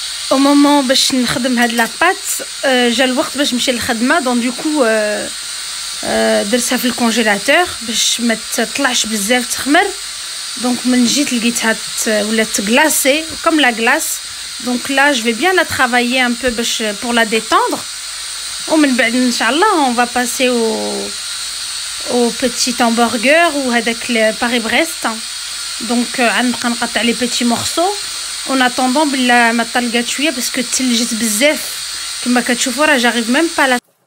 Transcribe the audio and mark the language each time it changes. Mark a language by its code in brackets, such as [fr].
[ar] au moment باش نخدم هاد لاباط جا الوقت باش نمشي للخدمه. دونك دوكو درتها في الكونجيلاتور باش ما تطلعش بزاف تخمر. دونك من جيت لقيتها ولات غلاسي [fr] comme la glace. donc là je vais bien la travailler un peu باش pour la détendre. [ar] ومن بعد ان شاء الله [fr] on va passer au petit hamburger ou avec le Paris-Brest. [ar] Donc غنبقى نقطع [fr] les petits morceaux en attendant [ar] بلا ما طلقات شويه باسكو تلجت بزاف كما كتشوفوا راه [fr] j'arrive même pas la.